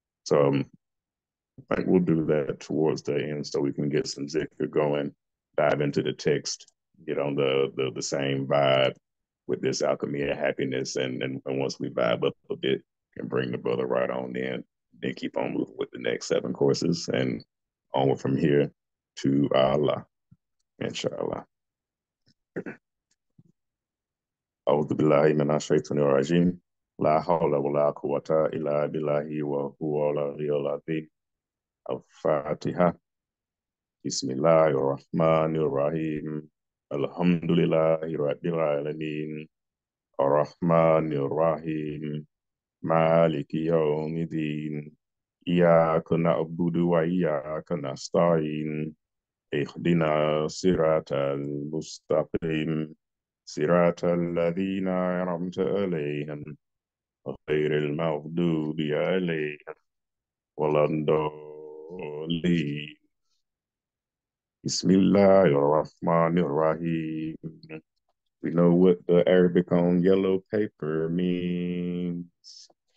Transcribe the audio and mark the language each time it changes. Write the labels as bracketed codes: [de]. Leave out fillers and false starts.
[en] So I think we'll do that towards the end so we can get some zikr going, dive into the text, get on the same vibe with this alchemy of happiness. And once we vibe up a bit, can bring the brother right on in, then keep on moving with the next seven courses and onward from here to Allah, inshallah. [ar] أعوذ بالله من الشيطان الرجيم لا حول ولا قوة إلا بالله وهو العلي العظيم الفاتحة بسم الله الرحمن الرحيم الحمد لله رب العالمين الرحمن الرحيم مالك يوم الدين إياك نعبد وإياك نستعين اهدنا الصراط المستقيم صراط الذين أنعمت عليهم غير المغضوب عليهم ولا الضالين بسم الله الرحمن الرحيم. [en] We know what the Arabic on yellow paper means.